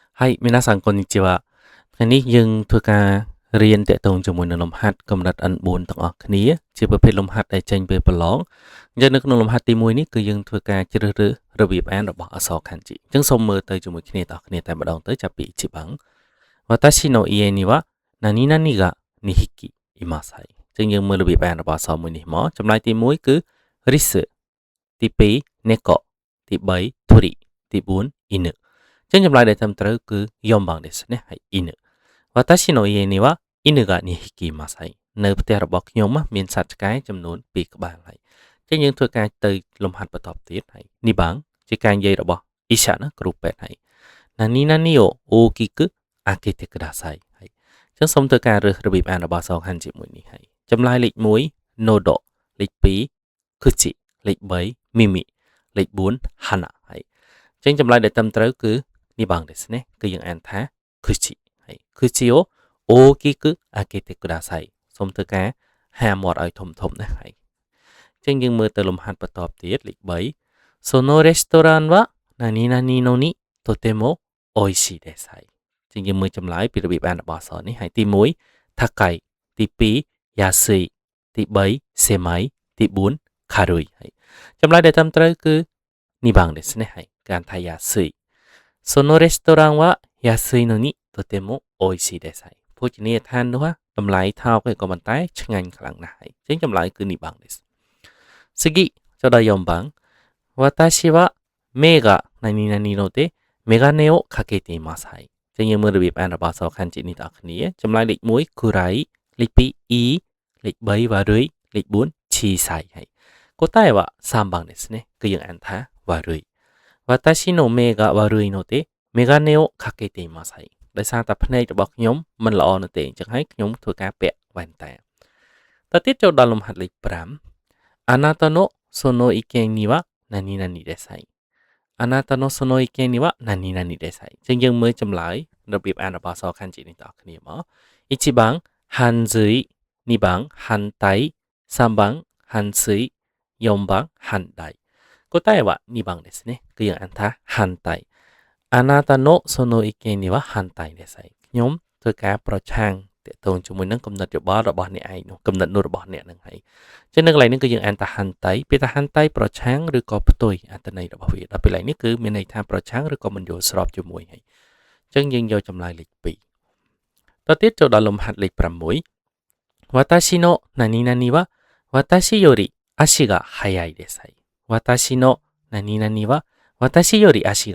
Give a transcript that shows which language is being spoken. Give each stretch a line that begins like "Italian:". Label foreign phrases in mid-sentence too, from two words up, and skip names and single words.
Japanese: はい皆さんこんにちは
Khmer: ថ្ងៃនេះយើងធ្វើការរៀនតាក់ទងជាមួយនឹងលំហាត់កម្រិត N4 ទាំងអស់គ្នាជាប្រភេទលំហាត់ដែលចេញពេលប្រឡងអញ្ចឹងនៅក្នុងលំហាត់ទី1នេះគឺយើងធ្វើការជ្រើសរើសរបៀបអានរបស់អក្សរ Kanji អញ្ចឹងសូមមើលទៅជាមួយគ្នាទាំងអស់គ្នាតែម្ដងទៅ ចាប់ពី
Japanese: 1 番私の家には何々が2匹います
Khmer: ហើយអញ្ចឹងយើងមើលរបៀបអានរបស់អក្សរមួយនេះមកចម្លើយទី1គឺរិសទី2猫ទី3鳥ទី4犬ចឹងចម្លើយដែលត្រឹមត្រូវគឺ
Japanese: 4 番ですねはい犬私の家には犬が2匹います
Khmer: ហើយនៅផ្ទះរបស់ខ្ញុំមានសត្វឆ្កែចំនួន2ក្បាលហើយចឹងយើងធ្វើការទៅ លំហាត់បន្តទៀតហើយ2番ជាការនិយាយរបស់អ៊ីសាណាគ្រូពេទ្យហើយ
Japanese: 何々を大きく開けて
Khmer: くださいហើយចឹងសូមធ្វើការរើសរបៀបអានរបស់សងហាន់ជាមួយនេះហើយចម្លើយលេខ1 nodo លេខ2 kuchi លេខ3 mimi លេខ4 hana ហើយចឹងចម្លើយដែលត្រឹមត្រូវគឺ
Japanese: 2 番ですね
Khmer: គឺយើងអានថា kuchi ហើយ
Japanese: 口を大きく開けてください
Khmer: សូមធ្វើការហាមាត់ឲ្យធំធំណាហើយចឹងយើងមើលទៅលំហាត់បន្តទៀតលេខ
Japanese: 3 そのレストランは何々のにとても美味しいです
Khmer: ហើយចឹងយើងមើលចម្លើយពីរបៀបអានរបស់អក្សរនេះហើយទី1 takai ទី2 yasui ទី3 semai ទី4 karui ហើយចម្លើយដែល ត្រឹមត្រូវគឺ
Japanese: 2番ですねはい
Khmer: ការថា
Japanese: 安いそのレストランは安いのにとても美味しいです
Khmer: ហើយភោជនីយដ្ឋាននោះតម្លៃថោ កក៏ប៉ុន្តែឆ្ងាញ់ខ្លាំងណាស់ហើយចឹងចម្លើយគឺ
Japanese: 2 番です次
Khmer: ចូលដល់
Japanese: 4 番私は目が何々のでメガネをかけています
Khmer: ហើយចឹងយើងមើលរបៀបអានរបស់អក្សរ漢字នេះទាំងអស់គ្នាចម្លើយលេខ1 kurai លេខ2 i លេខ3 warui លេខ4 chisai ហើយ
Japanese: 答えは3番ですね
Khmer: គឺយើងអានថា
Japanese: 悪い私の目が悪いのでメガネをかけています
Khmer: ហើយដោយសារតែភ្នែករបស់ខ្ញុំមិនល្អនោះទេអញ្ចឹងហើយខ្ញុំធ្វើការពាក់វ៉ែនតាតទៅទៀតចូលដល់លំហាត់លេខ
Japanese: 5 あなたのその意見には何々です
Khmer: ហើយ
Japanese: あなたのその意見には何々です
Khmer: ហើយអញ្ចឹងយើងមើលចម្លើយរបៀបអានរបស់អក្សរ漢字នេះតគ្នាមក
Japanese: 1番反髄2 番反対3番反水4番反対答えは2番ですね
Khmer: គឺយើងអានថា
Japanese: 反対あなたのその意見には反対です
Khmer: ហើយខ្ញុំធ្វើការប្រឆាំងតកតងជាមួយនឹងគំនិតយោបល់របស់អ្នកឯងនោះគំនិតនោះរបស់អ្នកនឹងហើយចឹងនៅកន្លែងនេះគឺយើងអានថា反対ពេលថា反対ប្រឆាំងឬក៏ផ្ទុយអត្ថន័យរបស់វាដល់ពេលនេះគឺមានន័យថាប្រឆាំងឬក៏មិនយល់ស្របជាមួយហើយចឹងយើងយកចម្លើយលេខ2តទៅទៀតចូលដល់លំហាត់លេខ
Japanese: 6 私の何々は私より足が速いですはい私の何々は私より足が